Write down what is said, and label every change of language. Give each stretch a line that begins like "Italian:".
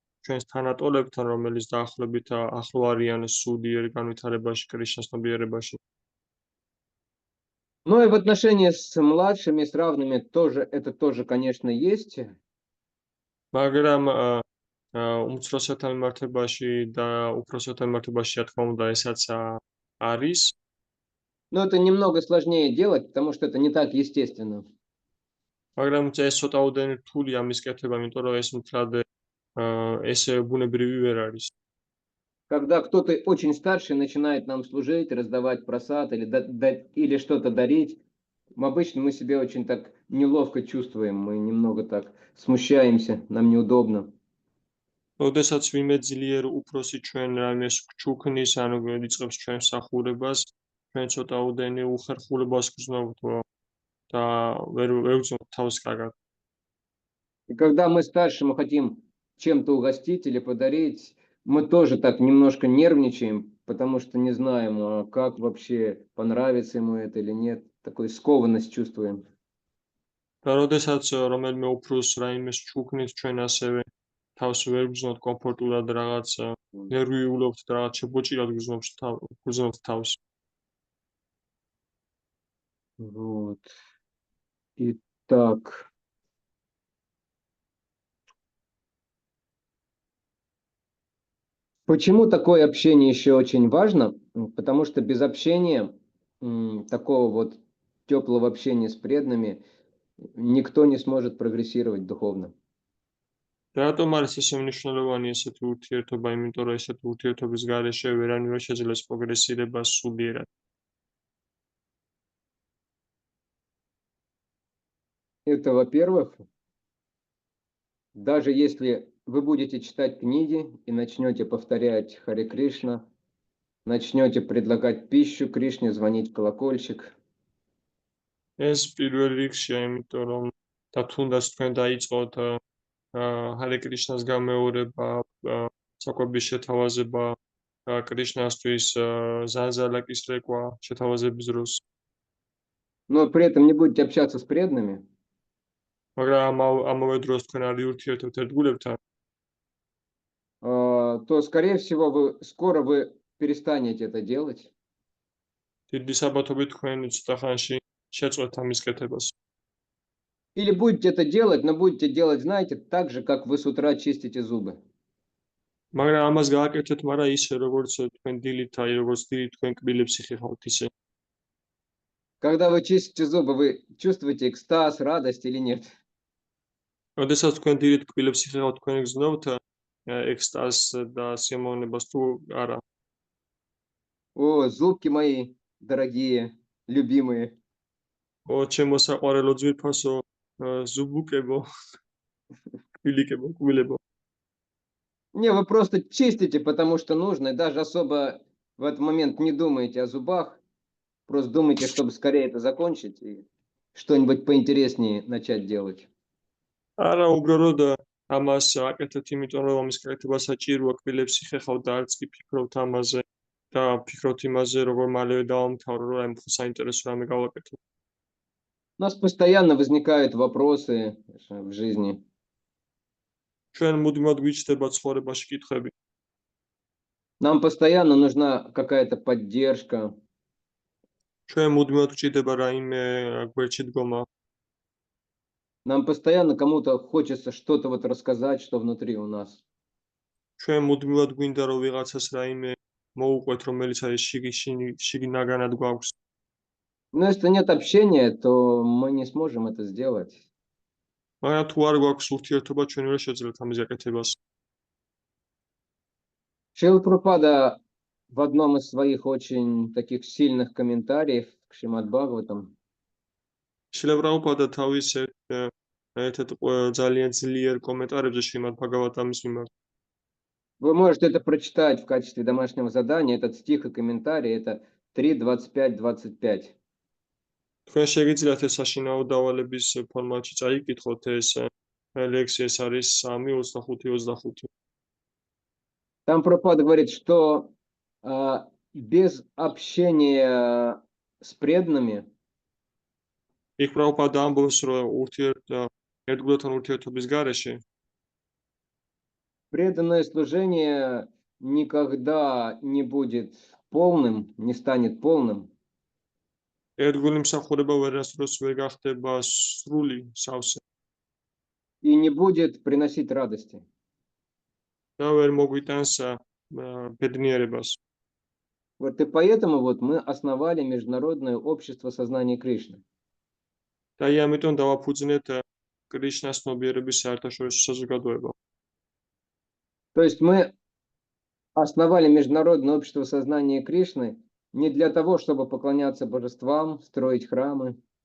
Georgian: ჩვენს თანატოლებთან, რომელიც დაახლოებით ახლო არიან სულიერ განვითარებაში, კრიშნას ნებიერებაში.
Russian: Ну и в отношении с младшими, с равными тоже, это тоже, конечно, есть.
Georgian: მაგრამ უმცროსათა მიმართებაში და უფროსათა მიმართებაში, რა თქმა უნდა, ესაც არის.
Russian: Но это немного сложнее делать, потому что это не так естественно.
Georgian: მაგრამ ეს ცოტაოდენი რთულია ამის კეთება, იმიტომ რომ ეს მთლად ეს ბუნებრივი ვერ არის.
Russian: Когда кто-то очень старший начинает нам служить, раздавать просад или что-то дарить, обычно мы себя очень так неловко чувствуем, мы немного так смущаемся, нам неудобно.
Georgian: როდესაც ვინმე ძლიერ უფროსი ჩვენ რამეს გჩუქნის, ანუ იწყებს ჩვენ მსახურებას, ჩვენ ცოტაოდენი უხერხულებას გრძნობთ და ვერ ვგრძნობთ თავს კარგად.
Russian: И когда мы старше, мы хотим чем-то угостить или подарить, мы тоже так немножко нервничаем, потому что не знаем, как вообще понравится ему это или нет. Такую скованность чувствуем.
Georgian: და როდესაც რომელიმე უფროს რაიმეს ჩუქნით, ჩვენ ასევე თავს ვერ გრძნობთ კომფორტულად, რაღაც ნერვიულობთ და რაღაც შებოჭირად გრძნობთ თავს.
Russian: Вот. Итак. Почему такое общение еще очень важно? Потому что без общения, такого вот теплого общения с преданными, никто не сможет прогрессировать духовно.
Georgian: რატომ არის ესე მნიშვნელოვანი ესეთი ურთიერთობა? იმიტომ რომ ესეთი ურთიერთობის გარეშე ვერანი ვერ შეძლებს პროგრესირება სულიერად.
Russian: Это, во-первых, даже если вы будете читать книги и начнете повторять Харе Кришна, начнете предлагать пищу Кришне, звонить в колокольчик.
Georgian: ეს პირველ რიგშია, იმიტომ რომ და თუნდაც თქვენ დაიწყოთ ჰარე კრიშნას გამეორება, საკვების შეთავაზება, კრიშნასთვის ზანზალაკის რეკვა შეთავაზების დროს.
Russian: Но при этом не будете общаться с преданными,
Georgian: მაგრამ ამავე დროს თქვენ არ ურთიერთობთ ერთგულებთან,
Russian: то, скорее всего, скоро вы перестанете это делать.
Georgian: დიდი საბათობით თქვენ ცოტა ხანში შეწყვეტ ამის კეთებას.
Russian: Или будете это делать, но будете делать, знаете, так же, как вы с утра чистите зубы.
Georgian: მაგრამ ამას გააკეთეთ, მაგრამ ისე როგორც თქვენ დილით, აი როგორც დილით თქვენ კბილებს იხეხავთ ისე.
Russian: Когда вы чистите зубы, вы чувствуете экстаз, радость или нет?
Georgian: როდესაც თქვენ დილით კბილებს იხეხავთ, თქვენ გრძნობთ экстаз და სიამოვნებას თუ არა?
Russian: О, зубки мои дорогие, любимые.
Georgian: ო, ჩემო საყვარელო ძვირფასო зубукебо, кбилекебо.
Russian: Не, вы просто чистите, потому что нужно, и даже особо в этот момент не думаете о зубах, просто думаете, чтобы скорее это закончить и что-нибудь поинтереснее начать делать.
Georgian: არა, უბრალოდ ამას აკეთეთ, იმიტომ რომ ამის კეთება საჭიროა, კბილებს იხეხავთ და არც კი ფიქრობთ ამაზე და ფიქრობთ იმაზე, როგორ მალევე დავამთავრო, რომ აი საინტერესო რამე გავაკეთო.
Russian: У нас постоянно возникают вопросы в жизни.
Georgian: ჩვენ მუდმივად გვიჩნდება ცხოვრებაში კითხვები.
Russian: Нам постоянно нужна какая-то поддержка.
Georgian: ჩვენ მუდმივად გვჭირდება რაიმე გვერდში დგომა.
Russian: Нам постоянно кому-то хочется что-то вот рассказать, что внутри у нас.
Georgian: ჩვენ მუდმივად გვინდა რომ ვიღაცას რაიმე მოუყვეთ, რომელიც არის შიგი ნაგანად გვაქვს.
Russian: Но если нет общения, то мы не сможем это сделать.
Georgian: მაგრამ თუ არ გვაქვს ურთიერთობა, ჩვენ ვერ შეძლებთ ამის გაკეთებას.
Russian: Шрила Прабхупада в одном из своих очень таких сильных комментариев к Шримад Бхагаватам
Georgian: შილა პრაბჰუპადა თავის ერთ ძალიან ძლიერ კომენტარებზე შრიმად ბჰაგავატამის მიმართ.
Russian: Вы можете это прочитать в качестве домашнего задания. Этот стих и комментарий это 3.25.25.
Georgian: თქვენ შეგიძლიათ ეს საშინაო დავალების ფორმატში წაიკითხოთ ეს ლექსი, ეს არის 3.25.25.
Russian: Там Прабхупада говорит, что без общения с преданными
Georgian: იქ პრაბჰუპადა ამბობს, რომ ერთგულთან ურთიერთობის გარეშე
Russian: Преданное служение никогда не будет полным, не станет полным,
Georgian: ერთგული მსახურება ვერასდროს ვერ გახდება სრული, სავსე
Russian: и не будет приносить радости.
Georgian: და ვერ მოგვიტანს ბედნიერებას.
Russian: Вот и поэтому вот мы основали Международное общество сознания Кришны.
Georgian: და ამიტომ დავაფუძნეთ კრიშნას ცნობიერების საერთაშორისო საზოგადოება.
Russian: То есть мы основали Международное общество сознания Кришны не для того, чтобы поклоняться божествам, строить храмы,